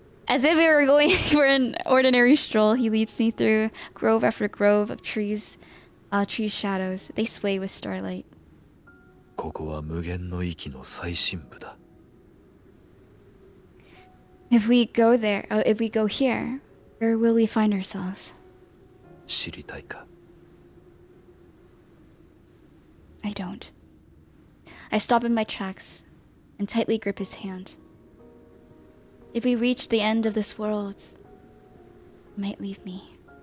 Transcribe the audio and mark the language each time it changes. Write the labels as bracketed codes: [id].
[en] As if we were going for an ordinary stroll, he leads me through grove after grove of trees Trees' shadows. They sway with starlight. [ja] ここは無限の域の最深部だ。 [en] If we go there, if we go here, where will we find ourselves? [ja] 知りたいか？ [en] I don't. I stop in my tracks and tightly grip his hand. If we reach the end of this world, you might leave me.